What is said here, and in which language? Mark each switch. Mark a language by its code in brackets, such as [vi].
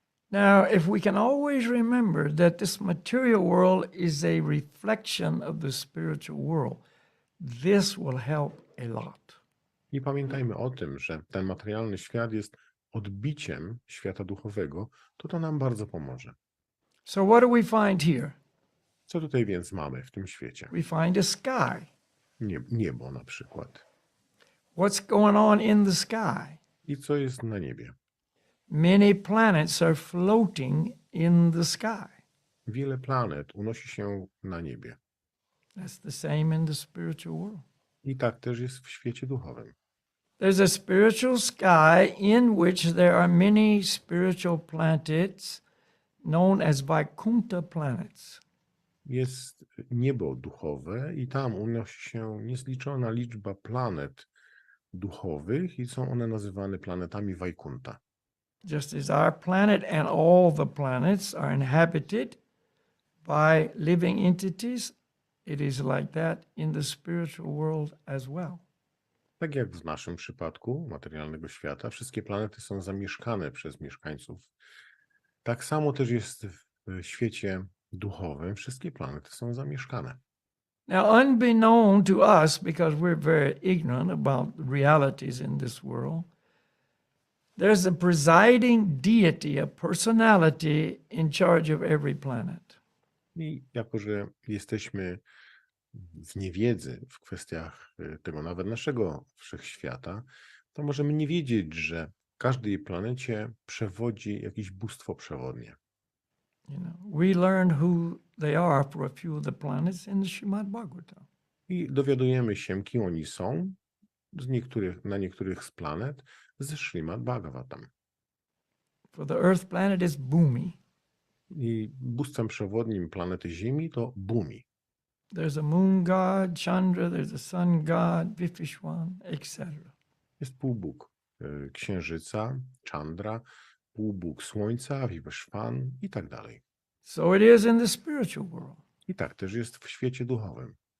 [en] Now, if we can always remember that this material world is a reflection of the spiritual world, this will help a lot. [pl] I pamiętajmy o tym, że ten materialny świat jest odbiciem świata duchowego, to nam bardzo pomoże. [en] So what do we find here? [pl] Co tutaj więc mamy w tym świecie? [en] We find a sky. [pl] Niebo na przykład. [en] What's going on in the sky? [pl] I co jest na niebie? [en] many planets are floating in the sky. [pl] Wiele planet unosi się na niebie. [en] That's the same in the spiritual world. [pl] I tak też jest w świecie duchowym. [en] There's a spiritual sky in which there are many spiritual planets known as Vaikuntha planets. [pl] Jest niebo duchowe i tam unosi się niezliczona liczba planet duchowych i są one nazywane planetami Vaikunta. [en] Just as our planet and all the planets are inhabited by living entities, it is like that in the spiritual world as well. [pl] Tak jak w naszym przypadku materialnego świata, wszystkie planety są zamieszkane przez mieszkańców. Tak samo też jest w świecie duchowym. Wszystkie planety są zamieszkane. [en] Now, unbeknown to us, because we're very ignorant about realities in this world, there's a presiding deity, a personality in charge of every planet. [pl] I jako, że jesteśmy w niewiedzy w kwestiach tego nawet naszego wszechświata, to możemy nie wiedzieć, że każdej planecie przewodzi jakieś bóstwo przewodnie. [en] You know, we learn who they are for a few of the planets in the Srimad Bhagavatam. [pl] I dowiadujemy się, kim oni są na niektórych z planet ze Srimad Bhagavatam. [en] For the Earth planet is Bhumi. [pl] I bóstwem przewodnim planety Ziemi to Bhumi. [en] There's a moon god, Chandra, there's a sun god, Vipishwan, etc. [pl] Jest półbóg Księżyca, Chandra, półbóg Słońca, Vipishwan i tak dalej. [en] So it is in the spiritual world. [pl] I tak też jest w świecie duchowym.